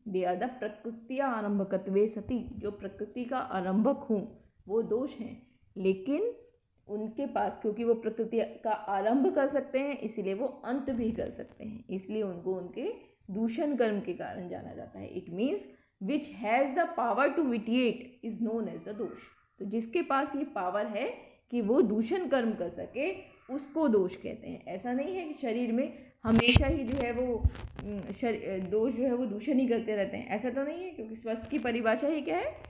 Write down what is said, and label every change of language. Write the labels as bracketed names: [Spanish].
[English] they are the [Sanskrit] प्रकृतिया आरंभकत्वे सती, [Hindi] जो प्रकृति का आरंभक हूँ वो दोष हैं. लेकिन उनके पास, क्योंकि वो प्रकृति का आरंभ कर सकते हैं, इसलिए वो अंत भी कर सकते हैं, इसलिए उनको उनके दूषण कर्म के कारण जाना जाता है. [English] It means which has the power to vitiate is known as the dosha. [Hindi] तो जिसके पास ये पावर है कि वो दूषण कर्म कर सके उसको दोष कहते हैं. ऐसा नहीं है कि शरीर में हमेशा ही जो है वो दोष जो है वो दूषण ही करते रहते हैं. ऐसा तो नहीं है, क्योंकि स्वस्थ की परिभाषा ही क्या है?